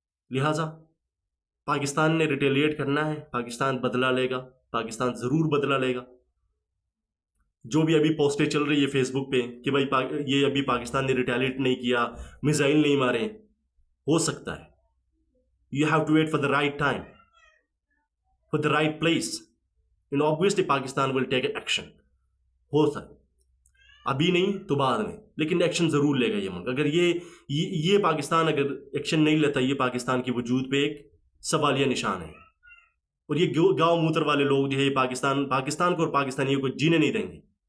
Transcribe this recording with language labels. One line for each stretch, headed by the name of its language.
Urdu: لہٰذا پاکستان نے ریٹیلیٹ کرنا ہے. پاکستان بدلہ لے گا. پاکستان ضرور بدلہ لے گا. جو بھی ابھی پوسٹیں چل رہی ہے فیس بک پہ کہ بھائی یہ ابھی پاکستان نے ریٹیلیٹ نہیں کیا، میزائل نہیں مارے، ہو سکتا ہے.
English: You have to wait for the right time, for the right place. And obviously Pakistan will take action.
Urdu: ہو سکتا ابھی نہیں تو بعد میں، لیکن ایکشن ضرور لے گا یہ ملک. اگر یہ پاکستان اگر ایکشن نہیں لیتا، یہ پاکستان کے وجود پہ ایک سوالیہ نشان ہے. اور یہ گاؤں موتر والے لوگ جو ہے پاکستان کو اور پاکستانیوں کو جینے نہیں دیں گے.